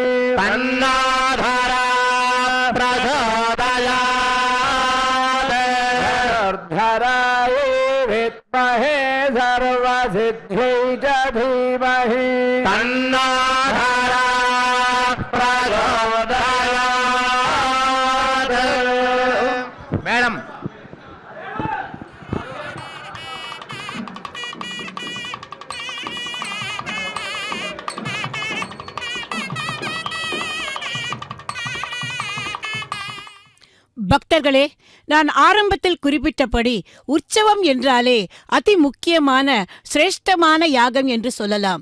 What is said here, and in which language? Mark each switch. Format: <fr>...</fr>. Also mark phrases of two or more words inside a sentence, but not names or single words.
<sa>तन्नो धरा प्रचोदयात् धरायै विद्महे सर्वसिद्ध्यै च धीमहि तन्नो धरा प्रचोदयात् మేడం</sa> <ta>பக்தர்களே, நான் ஆரம்பத்தில் குறிப்பிட்டபடி உற்சவம் என்றாலே அதி முக்கியமான சிரேஷ்டமான யாகம் என்று சொல்லலாம்.</ta>